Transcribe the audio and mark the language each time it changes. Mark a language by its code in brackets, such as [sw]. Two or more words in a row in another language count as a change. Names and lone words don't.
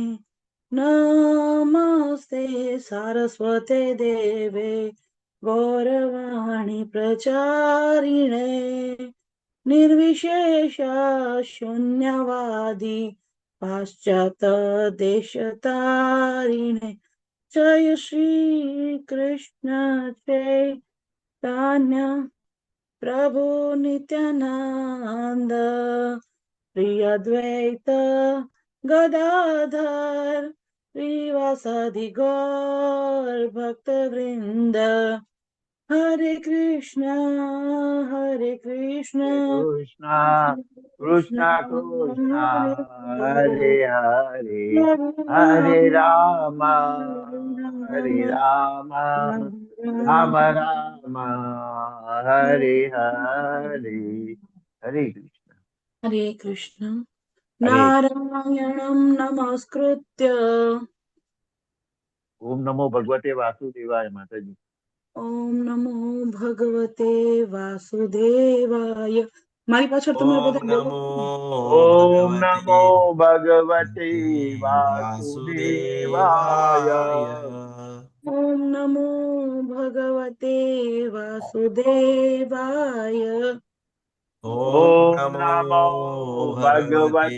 [sa] नमस्ते सारस्वते देवे गौरवाणी प्रचारिणे निर्विशेष शून्यवादी पाश्चात देशतारिणे जय श्री कृष्ण चैतन्य प्रभु नित्यानंद श्री अद्वैत गदाधर श्रीवासादि गौर भक्त वृंद हरे कृष्ण कृष्ण कृष्ण कृष्ण कृष्ण हरे हरे हरे, हरे हरे राम हरे राम राम, राम राम हरे हरे। हरे कृष्ण। हरे कृष्ण हरे नारायणं नमस्कृत्य ओम नमो भगवते वासुदेवाय माताजी। ओम नमो भगवते वासुदेवाय। [gu] મારી પાછળ તમે [sa] ओम [gu] બધા બોલો [sa] नमो [gu] છો? [sa] ओम भगवते नमो भगवते वासुदेवाय। वासुदेवाय। ओम नमो भगवते वासुदेवाय। ओम ओम नमो नमो भगवते